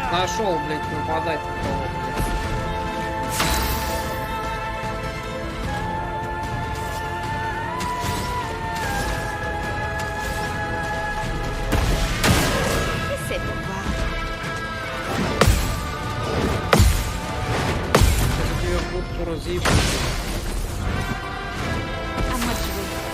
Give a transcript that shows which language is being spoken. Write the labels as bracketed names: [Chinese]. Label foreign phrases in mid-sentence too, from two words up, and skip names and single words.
[Russian] пошел, блядь, нападать на кого, блядь. [French] Essaie pour voir. [Russian] Сейчас тебе будку разъебут. [French] À moi de jouer.